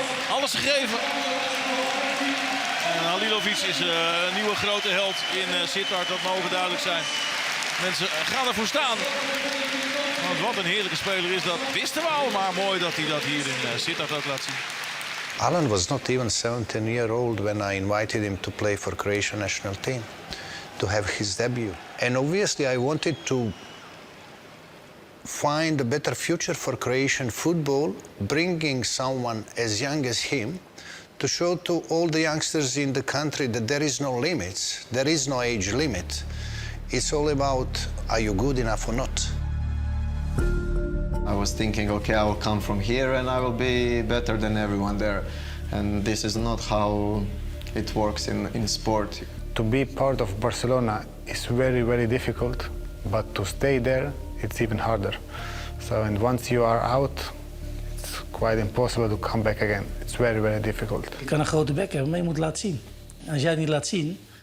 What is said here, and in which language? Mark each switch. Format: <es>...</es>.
<nl>Alles gegeven. En Halilović is een nieuwe grote held in Sittard, dat mogen duidelijk zijn. Mensen gaan ervoor staan. Want wat een heerlijke speler is dat. Wisten we al, maar mooi dat hij dat hier in Sittard ook laat zien.</nl> <en>Alen was not even 17-year-old when I invited him to play for Croatian national team, to have his debut. And obviously I wanted to find a better future for Croatian football, bringing someone as young as him to show to all the youngsters in the country that there is no limits, there is no age limit. It's all about, are you good enough or not? I was thinking, okay, I will come from here and I will be better than everyone there. And this is not how it works in sport. To be part of Barcelona is very, very difficult, but to stay there, it's even harder. So, and once you are out, it's quite impossible to come back again. It's very, very difficult.</en> <nl>Je kan een grote bek hebben, maar je moet het laten zien. En als jij het niet laat zien...</nl>